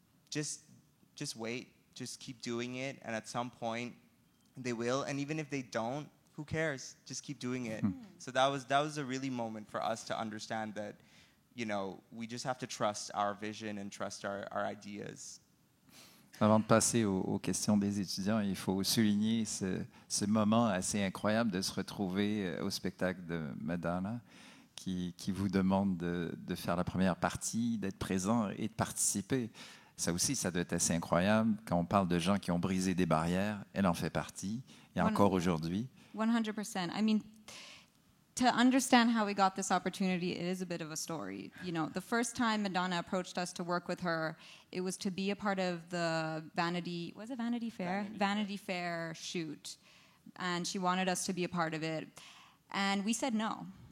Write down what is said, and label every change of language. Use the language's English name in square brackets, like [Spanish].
[English] Just wait, just keep doing it, and at some point they will. And even if they don't, who cares? Just keep doing it. So that was a really moment for us to understand that, we just have to trust our vision and trust our ideas. [French] Avant de passer aux questions des étudiants, il faut souligner ce moment assez incroyable de se retrouver au spectacle de Madonna, qui vous demande de faire la première partie, d'être présent et de participer. Ça aussi, ça doit être assez incroyable. Quand on parle de gens qui ont brisé des barrières, elle en fait partie, et encore aujourd'hui. [English] 100%. I mean, to understand how we got this opportunity, it is a bit of a story. The first time Madonna approached us to work with her, it was to be a part of the Vanity Fair? Vanity Fair shoot. And she wanted us to be a part of it. And we said no.